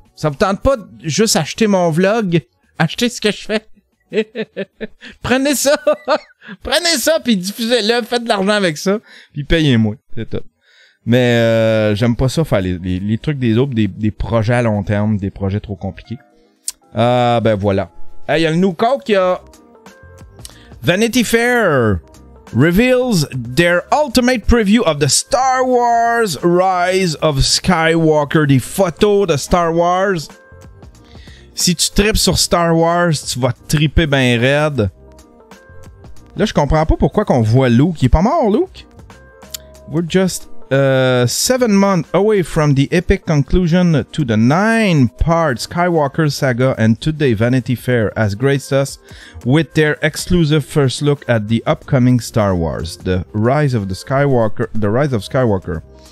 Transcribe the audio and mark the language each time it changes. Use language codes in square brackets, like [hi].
[fr] Ça vous tente pas de juste acheter mon vlog? Acheter ce que je fais? Prenez ça! Prenez ça, puis diffusez-le, faites de l'argent avec ça, puis payez-moi. C'est tout. Mais j'aime pas ça faire les trucs des autres, des projets à long terme, des projets trop compliqués. Ben voilà. Il y a le New Coke qui a... [en] Vanity Fair reveals their ultimate preview of the Star Wars Rise of Skywalker. [fr] Des photos de Star Wars. Si tu tripes sur Star Wars, tu vas triper ben raide. Là, je comprends pas pourquoi qu'on voit Luke. Il est pas mort, Luke? [en] We're just 7 months away from the epic conclusion to the 9-part Skywalker saga, and today Vanity Fair has graced us with their exclusive first look at the upcoming Star Wars, The Rise of Skywalker.